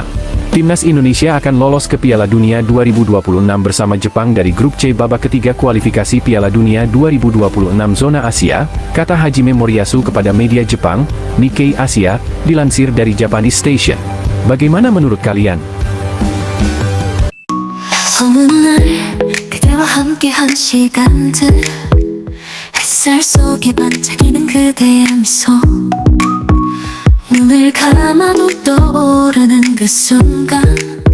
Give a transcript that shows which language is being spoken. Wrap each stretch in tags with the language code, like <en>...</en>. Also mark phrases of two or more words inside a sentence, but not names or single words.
<id>Timnas Indonesia akan lolos ke Piala Dunia 2026 bersama Jepang dari grup C babak ketiga kualifikasi Piala Dunia 2026 zona Asia, kata Hajime Moriyasu kepada media Jepang, Nikkei Asia, dilansir dari Japanese Station. Bagaimana menurut kalian?</id> <ko>어느 날 그대와 함께한 시간들 햇살 속에 반짝이는 그대의 미소 눈을 감아도 떠오르는 그 순간</ko>